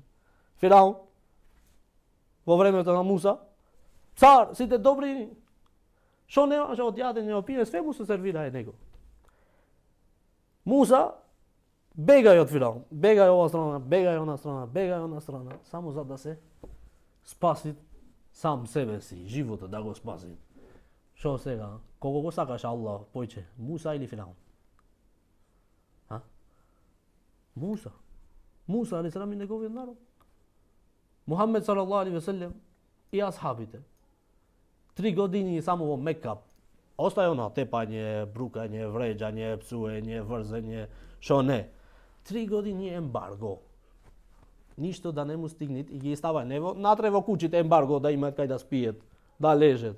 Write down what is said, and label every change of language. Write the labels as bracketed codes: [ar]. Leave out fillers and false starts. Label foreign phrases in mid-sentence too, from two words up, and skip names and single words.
[mk] Фираун во времето на Муса, цар, сите добри, што немаше од јадење, од пиење, све му се сервирае него. Муса бегај од Фираун, бегај ова страна, бегај она страна, бегај она страна, само за да се спаси сам себе си, животот да го спаси. Шо сега? Кого го сакаш Аллах појче? Муса или Фираун? Муса. Муса алейхиссалам и неговиот народ. Мухамед [ar] صلى الله عليه وسلم [mk] и асхабите. 3 години само во Мекка. Остају на тепање, брукање, вреđање, псуење, врзење, шо не. 3 години ембарго. Ништо да не му стигнет и ги става нево, натре во куќите ембарго да имаат кај да спиет, да лежат.